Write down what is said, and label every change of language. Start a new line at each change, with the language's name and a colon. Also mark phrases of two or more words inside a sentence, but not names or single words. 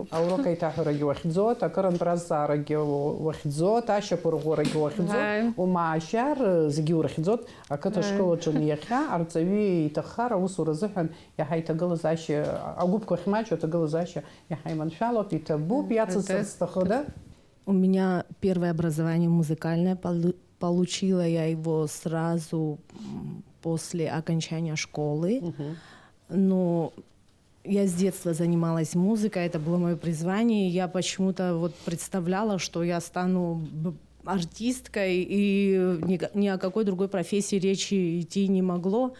Abkhazian: Аурок аиҭаҳәарагьы уахьӡоит, акырынтә разҵаарагьы уахьӡоит, ашьапырӷәӷәарагьы уахьӡоит, умаашьар зегьы урыхьӡоит. Ақыҭа школаҿы иахьа арҵаҩы иҭаххар аусура азыҳәан иаҳа иҭагылазаашьа, агәыԥқәа ахьмаҷу аҭагылазаашьа иаҳа иманшәалоуп, иҭабуп, иацысҵарц сҭахыда?
Russian: У меня первое образование музыкальное. Получила я его сразу после окончания школы. Но я с детства занималась музыкой, это было мое призвание. Я почему-то вот представляла, что я стану артисткой, и ни о какой другой профессии речи идти не могло.